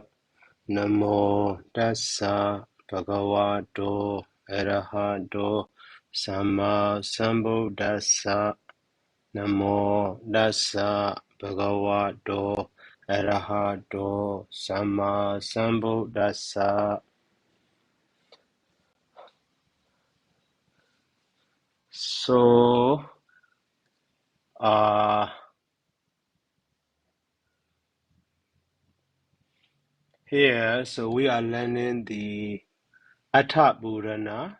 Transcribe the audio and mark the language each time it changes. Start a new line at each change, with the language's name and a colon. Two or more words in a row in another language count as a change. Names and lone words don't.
Pali: Namo Dassa Bhagavato Arahato Samma Sambuddhassa. Namo Dassa Bhagavato Arahato Samma Sambuddhassa.
English: So, here, so we are learning the Atha Purana.